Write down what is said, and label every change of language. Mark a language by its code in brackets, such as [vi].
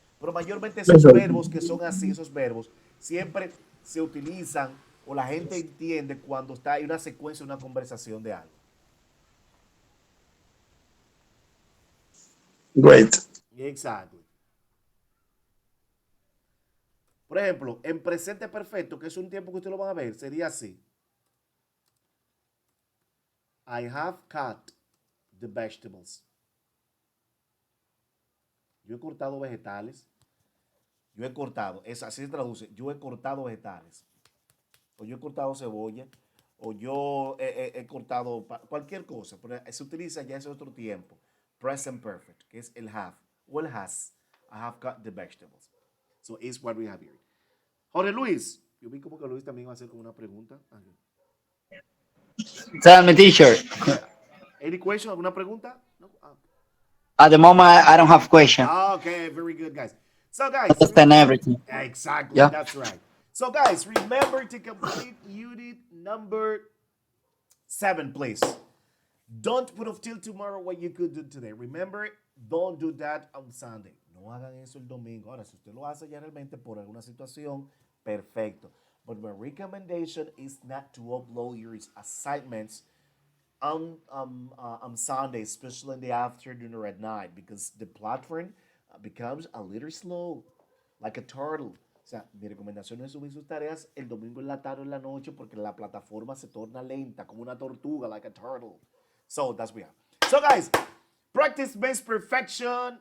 [es] Pero mayormente esos verbos que son así, esos verbos, siempre se utilizan o la gente entiende cuando está en una secuencia, una conversación de algo. [en] Great. Exactly. [es] Por ejemplo, en presente perfecto, que es un tiempo que usted lo van a ver, sería así. [en] I have cut the vegetables. [es] Yo he cortado vegetales. Yo he cortado, así se traduce, yo he cortado vegetales. O yo he cortado cebolla. O yo he cortado cualquier cosa. Pero se utiliza ya ese otro tiempo. Present perfect, que es el have. O el has. [en] I have cut the vegetables. So it's what we have here. Jorge Luis. [es] Yo vi como que Luis también va a hacer como una pregunta. [en] Tell me, teacher. Any question? [es] ¿Alguna pregunta? [en] No? At the moment, I don't have question. Okay, very good, guys. So, guys. Understand everything. Exactly, Yeah. That's right. So, guys, remember to complete unit number 7, please. Don't put off till tomorrow what you could do today. Remember, don't do that on Sunday. [es] No hagan eso el domingo. Ahora, si usted lo hace ya realmente por alguna situación, perfecto. [en] But my recommendation is not to upload your assignments on Sunday, especially in the afternoon or at night, because the platform becomes a little slow, like a turtle. [es] O sea, mi recomendación es subir sus tareas el domingo en la tarde o en la noche porque la plataforma se torna lenta, como una tortuga, [en] like a turtle. So, that's what we have. So, guys, practice makes perfection.